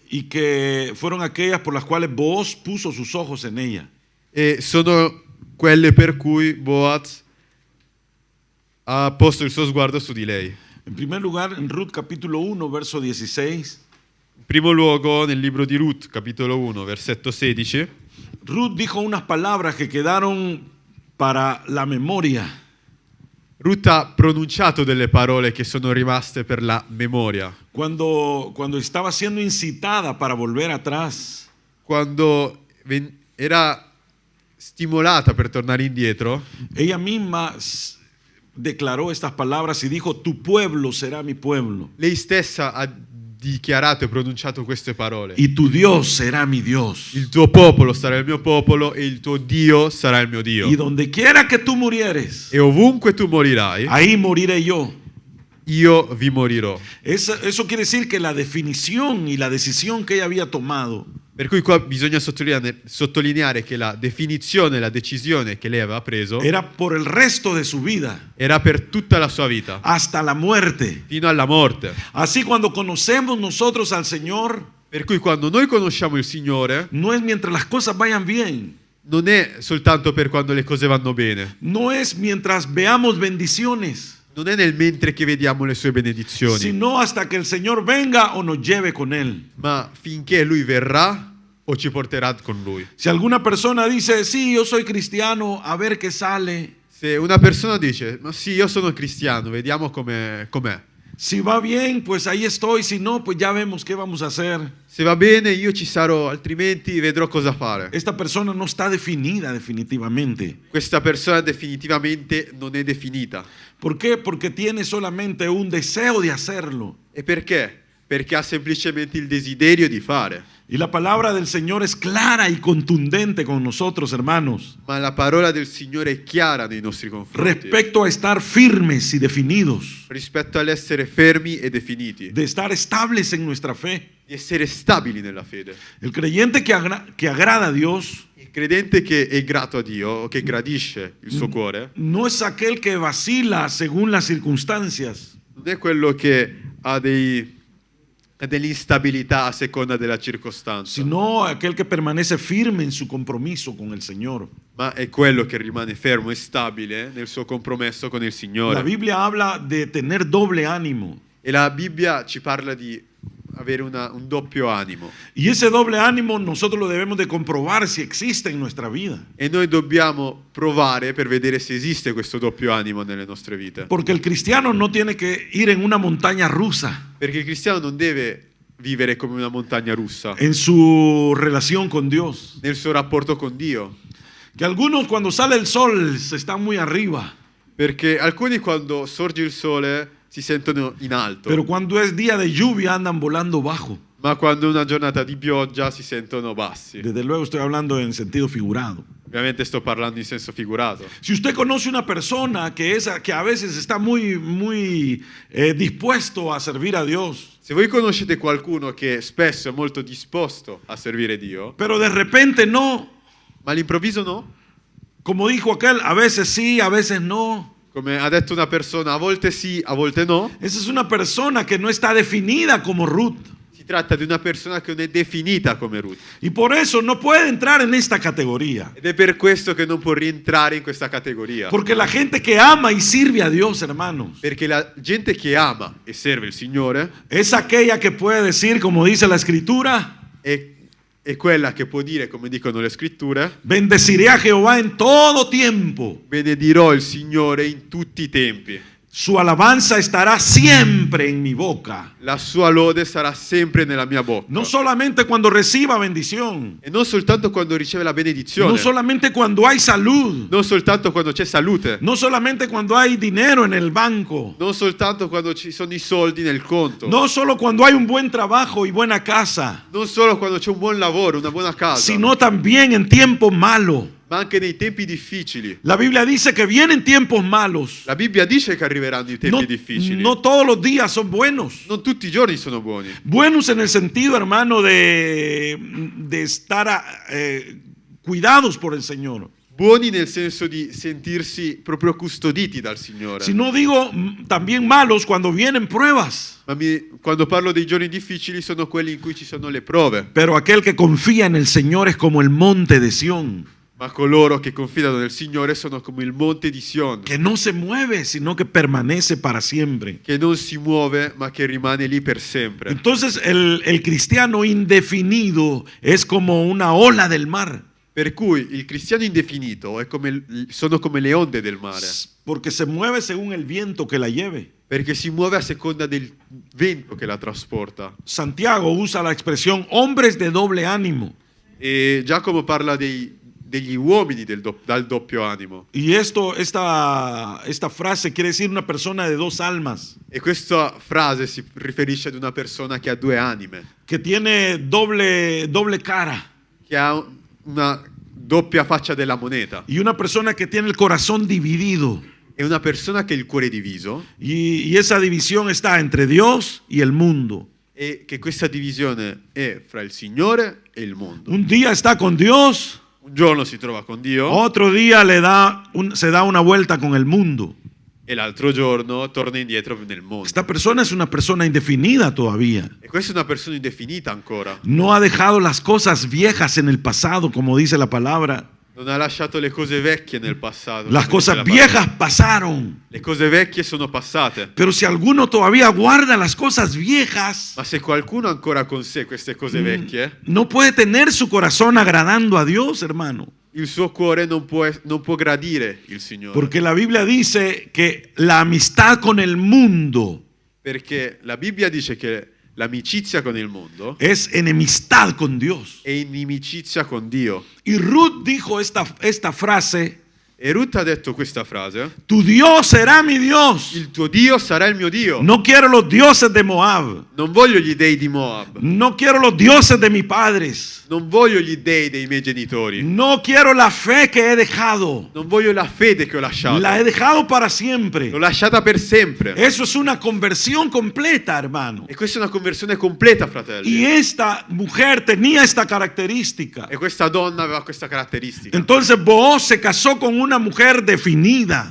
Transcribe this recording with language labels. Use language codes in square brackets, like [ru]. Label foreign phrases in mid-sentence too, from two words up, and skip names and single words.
[es] y que fueron aquellas por las cuales Booz puso sus ojos en ella. [it] e sono quelle per cui Boaz ha posto il suo sguardo su di lei. [es] En primer lugar, en Ruth capítulo 1, verso 16, [it] In primo luogo, nel libro di Ruth, capitolo 1, versetto 16, [es] Ruth dijo unas palabras que quedaron para la memoria. [it] Ruth ha pronunciato delle parole che sono rimaste per la memoria. [es] Cuando estaba siendo incitada para volver atrás, [it] Quando era stimolata per tornare indietro, [es] ella misma declaró estas palabras y dijo, tu pueblo será mi pueblo [it] lei stessa ha dichiarato e pronunciato queste parole. [es] y tu Dios será mi Dios. [it] Il tuo popolo sarà il mio popolo e il tuo Dio sarà il mio Dio. [es] Y donde quiera que tú murieres, [it] E ovunque tu morirai, [es] ahí moriré yo. [it] io vi morirò. [es] Eso quiere decir que la definición y la decisión que ella había tomado [it] Per cui qua bisogna sottolineare che la definizione, la decisione che lei aveva preso [es] era por el resto de su vida, [it] era per tutta la sua vita, [es] hasta la muerte. [it] fino alla morte. [es] Así cuando conocemos nosotros al Señor, [it] Per cui quando noi conosciamo il Signore, [es] no es mientras las cosas vayan bien, [it] non è soltanto per quando le cose vanno bene, [es] no es mientras veamos bendiciones, [it] non è nel mentre che vediamo le sue benedizioni, [es] sino hasta que el Señor venga o nos lleve con Él. [it] ma finché Lui verrà o ci porterà con Lui. [es] Si alguna persona dice, sí, yo soy cristiano, a ver qué sale. [it] Se una persona dice, ma sì, io sono cristiano, vediamo com'è. [es] Si va bien, pues ahí estoy, si no, pues ya vemos qué vamos a hacer. [it] Se va bene io ci sarò, altrimenti vedrò cosa fare. [es] Esta persona no está definida definitivamente. [it] Questa persona definitivamente non è definita. [es] ¿Por qué? Porque tiene solamente un deseo de hacerlo. [it] E perché? Perché ha semplicemente il desiderio di fare. [es] Y la palabra del Señor es clara y contundente con nosotros, hermanos, [it] Ma la parola del Signore è chiara nei nostri confronti [es] respecto a estar firmes y definidos, [it] rispetto all'essere fermi e definiti, [es] de estar estables en nuestra fe. [it] di essere stabili nella fede. [es] El creyente que agrada a Dios [it] Il credente che è grato a Dio, o che gradisce il suo cuore, [es] no es aquel que vacila según las circunstancias, [it] non è quello che ha dell'instabilità a seconda della circostanza, [es] sino aquel que permanece firme en su compromiso con el Señor. [it] ma è quello che rimane fermo e stabile nel suo compromesso con il [es] La [it] Signore. [es] Biblia habla de tener doble ánimo. [it] E la Bibbia ci parla di avere un doppio animo. [es] Y ese doble ánimo nosotros lo debemos de comprobar si existe en nuestra vida. [it] E noi dobbiamo provare per vedere se esiste questo doppio animo nelle nostre vite. [es] Porque el cristiano no tiene que ir en una montaña rusa [it] Perché il cristiano non deve vivere come una montagna russa [es] en su relación con Dios. [it] nel suo rapporto con Dio. [es] Que algunos cuando sale el sol se están muy arriba, [it] Perché alcuni quando sorge il sole si sentono in alto, [es] pero cuando es día de lluvia andan volando bajo. [it] ma quando è una giornata di pioggia si sentono bassi. [es] Desde luego estoy hablando en sentido figurado. [it] Ovviamente sto parlando in senso figurato. [es] Si usted conoce una persona que a veces está muy dispuesto a servir a Dios, [it] Se voi conoscete qualcuno che spesso è molto disposto a servire Dio, [es] pero de repente no, [it] ma all'improvviso no, [es] como dijo aquel, a veces sí, a veces no. [it] come ha detto una persona, a volte sì, a volte no, [es] Esa es una persona que no está definida como Ruth. [it] si tratta di una persona che non è definita come Ruth. [es] Y por eso no puede entrar en esta categoría. [it] Ed è per questo che non può rientrare in questa categoria. [es] Porque la gente que ama y sirve a Dios, hermanos, [it] Perché la gente che ama e serve il Signore [es] es aquella que puede decir, como dice la Escritura, [it] è quella che può dire, come dicono le scritture, [es] bendeciré a Jehová en todo tiempo. [it] benedirò il Signore in tutti i tempi. [es] Su alabanza estará siempre en mi boca. [it] La sua lode sarà sempre nella mia bocca. [es] No solamente cuando reciba bendición. [it] E non soltanto quando riceve la benedizione. [es] No solamente cuando hay salud. [it] Non soltanto quando c'è salute. [es] No solamente cuando hay dinero en el banco. [it] Non soltanto quando ci sono i soldi nel conto. [es] No solo cuando hay un buen trabajo y buena casa. [it] Non solo quando c'è un buon lavoro, una buona casa. [es] Sino también en tiempos malos. [it] Ma anche nei tempi difficili. [es] La Biblia dice que vienen tiempos malos. [it] La Bibbia dice che arriveranno i tempi difficili. [es] No todos los días son buenos. [it] Non tutti i giorni sono buoni. [es] Buenos en el sentido, hermano, de estar cuidados por el Señor. [it] Buoni nel senso di sentirsi proprio custoditi dal Signore. [es] Si no digo también malos cuando vienen pruebas. [it] Ma quando parlo dei giorni difficili sono quelli in cui ci sono le prove. [es] Pero aquel que confía en el Señor es como el monte de Sión. [it] Ma coloro che confidano nel Signore sono come il monte di Sion, [es] Que no se mueve, sino que permanece para siempre. [it] che non si muove ma che rimane lì per sempre. [es] Entonces el cristiano indefinido es como una ola del mar. [it] Per cui il cristiano indefinito è sono come le onde del mare, [es] Porque se mueve según el viento que la lleve. [it] perché si muove a seconda del vento che la trasporta. [es] Santiago usa la expresión hombres de doble ánimo. [it] E Giacomo parla degli uomini dal doppio animo. [es] Y esta frase quiere decir una persona de dos almas. [it] E questa frase si riferisce ad una persona che ha due anime, [es] Que tiene doble cara. [it] che ha una doppia faccia della moneta. [es] Y una persona que tiene el corazón dividido. [it] È una persona che ha il cuore diviso [es] Y esa división está entre Dios y el mundo. [it] e che questa divisione è fra il Signore e il mondo. [es] Un día está con Dios, [it] Un giorno si trova con Dio [es] otro día se da una vuelta con el mundo. [it] e l'altro giorno torna indietro nel mondo. [es] Esta persona es una persona indefinida todavía. [it] E questa è una persona indefinita ancora. [es] No ha dejado las cosas viejas en el pasado, como dice la palabra. [it] Non ha lasciato le cose vecchie nel passato. [es] Las [it] come dice [es] cosas [it] la [es] viejas [it] parola. [es] pasaron. [it] Le cose vecchie sono passate. [es] Pero si alguno todavía guarda las cosas viejas, [it] Ma se qualcuno ha ancora con sé queste cose vecchie, [es] no puede tener su corazón agradando a Dios, hermano. [it] il suo cuore non può gradire il Signore. [es] Porque la Biblia dice que la amistad con el mundo [it] Perché la Bibbia dice che l'amicizia con il mondo [es] es enemistad con Dios. [it] è inimicizia con Dio. [es] Y Ruth dijo esta frase: [it] E Ruth ha detto questa frase: [es] tu Dios será mi Dios. [it] il tuo Dio sarà il mio Dio. [es] No quiero los dioses de Moab. [it] Non voglio gli dei di Moab. [es] No quiero los dioses de mis padres. [it] Non voglio gli dei dei miei genitori. [es] No quiero la fe que he dejado. [it] Non voglio la fede che ho lasciato. [es] La he dejado para siempre. [it] L'ho lasciata per sempre. [es] Eso es una conversión completa, hermano. [it] E questa è una conversione completa, fratelli. [es] Y esta mujer tenía esta característica. [it] E questa donna aveva questa caratteristica. [es] Entonces Booz se casó con una mujer definida.